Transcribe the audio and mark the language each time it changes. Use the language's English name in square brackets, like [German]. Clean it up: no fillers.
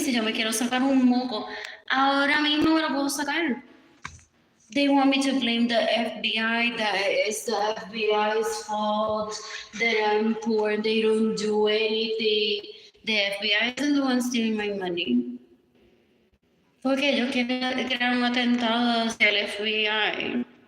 [Spanish] Si yo me quiero sacar un moco, ahora mismo me lo puedo sacar. [English] They want me to blame the FBI, that it's the FBI's fault, that I'm poor, they don't do anything. The FBI isn't the one stealing my money. [Spanish] Porque ellos quieren crear un atentado hacia el FBI.